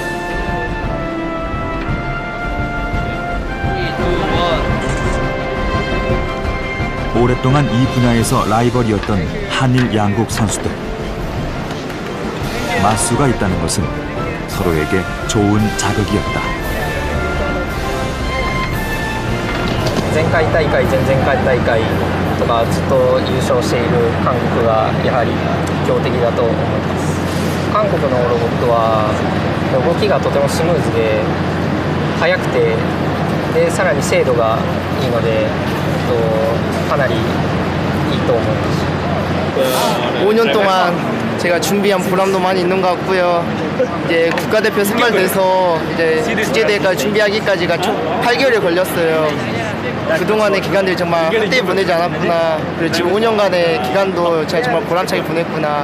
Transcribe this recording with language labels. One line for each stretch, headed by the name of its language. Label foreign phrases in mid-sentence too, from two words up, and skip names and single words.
Korean: 오랫동안 이 분야에서 라이벌이었던 한일 양국 선수들. 맞수가 있다는 것은 서로에게 좋은 자극이었다.
Japanese: 前回大会、前々回大会とかずっと優勝している韓国がやはり強敵だと思います。韓国のロボットは動きがとてもスムーズで速くて、でさらに精度がいいので、かなりいいと思います。
Korean: 5년 동안 제가 준비한 보람도 많이 있는 것 같고요. 이제 국가대표 선발돼서 이제 국제대회까지 준비하기까지가 총 8개월이 걸렸어요. 그동안의 기간들이 정말 헛되이 보내지 않았구나. 그리고 지금 5년간의 기간도 제가 정말 보람차게 보냈구나.